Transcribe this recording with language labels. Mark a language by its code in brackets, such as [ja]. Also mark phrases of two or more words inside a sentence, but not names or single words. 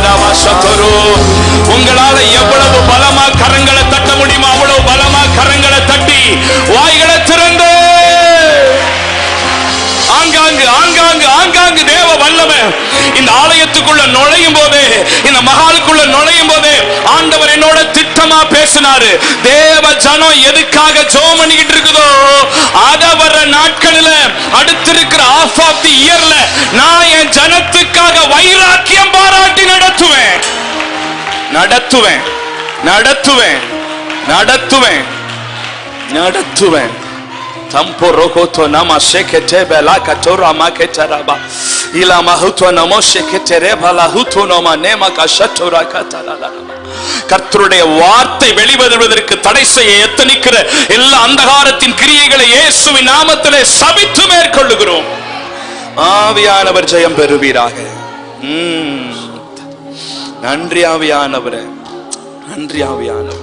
[ta] உங்களால எவ்வளவு பலமா கரங்களை தட்ட முடியுமோ அவ்வளவு பலமா கரங்களை தட்டி வாய்களை திறந்து ஆங்காங்கு தேவ வல்லமை இந்த ஆலயத்துக்குள்ள நுழையும் போதே, இந்த மகாலுக்குள்ள நுழையும் போதே ஆண்டவர் என்னோட திட்டமா பேசினாரு. தேவ ஜனம் எதுக்காக ஜெபம் பண்ணிக்கிட்டு இருக்குதோ அத வர நாட்களில் அடுத்திருக்கிற [en] half of the year [ta] ல நான் என் ஜனத்துக்காக வைராக்கியம் பாராட்டி நடத்துவேன். Tampo rokoto nama shekete bela katora maketaraba ila mahuto namo sheketere bala huto noma nema kashatora katalala. கர்த்தருடைய வார்த்தை வெளிவருவதற்கு தடை செய்ய எத்தனிக்கிற எல்லா அந்தகாரத்தின் கிரியைகளை இயேசுவின் நாமத்திலே சபித்து மேற்கொள்ளுகிறோம். ஆவியானவர் ஜெயம் பெறுவீராக. நன்றி ஆவியானவரே, நன்றி ஆவியானவர்.